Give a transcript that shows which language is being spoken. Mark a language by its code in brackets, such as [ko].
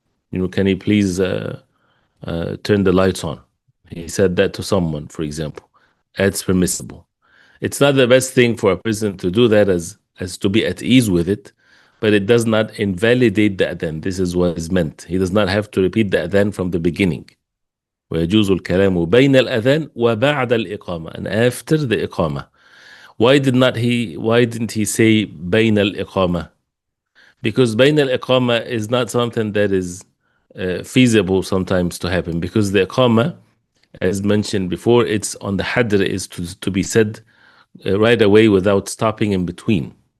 [en] Can you please turn the lights on? He said that to someone, for example. That's permissible. It's not the best thing for a person to do that as to be at ease with it, but it does not invalidate the adhan. This is what is meant. He does not have to repeat the adhan from the beginning. [ar] ويجوز الكلام بين الأذان وبعد الإقامة, [en] and after the [ar] إقامة. [en] Why didn't he say [ar] بين الإقامة? [en] Because [ar] بين الإقامة [en] is not something that is feasible sometimes to happen, because the iqamah, as mentioned before, it's on the hadr, is to be said right away without stopping in between.